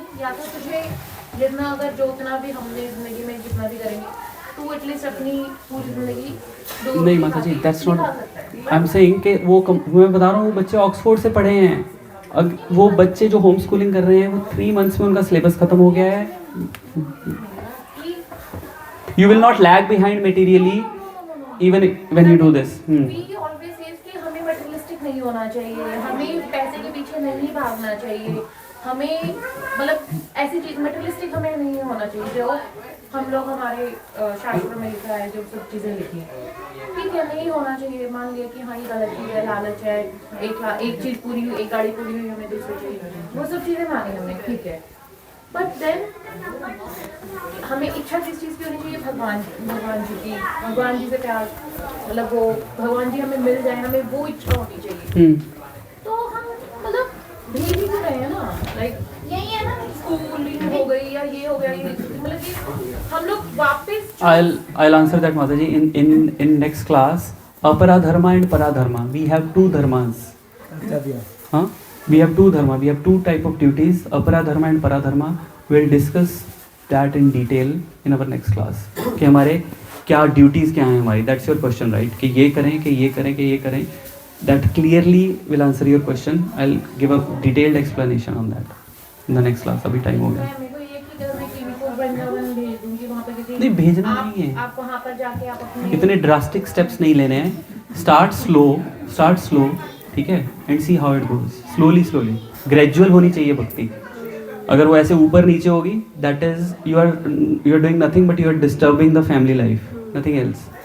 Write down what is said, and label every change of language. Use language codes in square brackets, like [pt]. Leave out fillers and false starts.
[hi] या तो तुझे जितना अगर जो उतना भी हमने जिंदगी में जितना भी करेंगे तो एटलीस्ट अपनी पूरी जिंदगी नहीं माता जी, [en] that's not, I am saying [hi] कि वो मैं बता रहा हूँ, वो बच्चे ऑक्सफोर्ड से पढ़े हैं। वो बच्चे जो होम स्कूलिंग कर रहे हैं, वो 3 months में उनका सिलेबस खत्म हो गया है। [en] You will not lag behind materially even when you do this. We always say [hi] कि हमें मटेरियलिस्टिक नहीं होना चाहिए, हमें पैसे के पीछे नहीं भागना चाहिए, हमें मतलब ऐसी चीज मटेरियलिस्टिक हमें नहीं होना चाहिए जो हम लोग हमारे शास्त्रों में लिखा है, जो सब चीज़ें लिखी हैं, ठीक है, नहीं होना चाहिए। मान लिया कि हाँ ये गलत चीज़ है, लालच है, एक चीज़ पूरी हुई, एक गाड़ी पूरी हुई, हमें दूसरी चाहिए, वो सब चीज़ें मानी हमने, ठीक है। बट देन हमें इच्छा किस चीज़ की होनी चाहिए? भगवान जी की, भगवान जी से प्यार, मतलब वो भगवान जी हमें मिल जाए, हमें वो इच्छा होनी चाहिए। तो हम मतलब भेज ही तो रहे हैं ना, लाइक यही है ना, स्कूलिंग हो गई या ये हो गया, ये मतलब कि हम लोग वापस [en] I'll answer that, Mataji. In next class, apara dharma and para dharma. We have two dharmas. Huh? We have two dharma. We have two type of duties. Apara dharma and para dharma. We'll discuss that in detail in our next class. [hi] कि हमारे क्या duties क्या हैं हमारी. [en] That's your question, right? [hi] कि ये करें, कि ये करें, कि ये करें. [en] That clearly will answer your question. I'll give a detailed explanation on that in the next class. [hi] अभी time हो गया. मेरे को ये कि अगर मैं टीवी को वृंदावन भेज दूंगी वहाँ पे किसी नहीं भेजना नहीं है. आप वहाँ पर जाके आप अपने इतने ड्रास्टिक स्टेप्स नहीं लेने हैं. [en] Start slow, ठीक है, and see how it goes. [hi] Slowly gradual होनी चाहिए भक्ति. अगर वो ऐसे ऊपर नीचे होगी, [en] That is you are doing nothing but you are disturbing the family life, nothing else.